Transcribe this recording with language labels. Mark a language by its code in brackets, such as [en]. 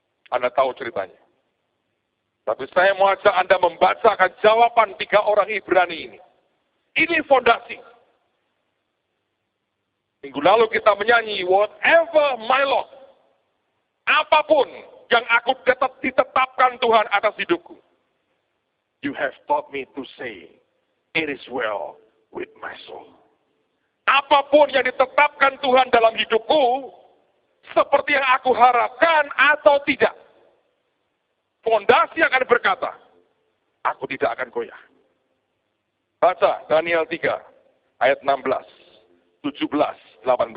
[id] Anda tahu ceritanya. Tapi saya mau ajak Anda membacakan jawaban 3 orang Ibrani ini. Ini fondasi. Minggu lalu kita menyanyi, [en] whatever my Lord. [id] Apapun yang aku ditetapkan Tuhan atas hidupku. [en] You have taught me to say, it is well with my soul. [id] Apapun yang ditetapkan Tuhan dalam hidupku, seperti yang aku harapkan atau tidak. Fondasi akan berkata, aku tidak akan goyah. Baca Daniel 3, ayat 16, 17, 18.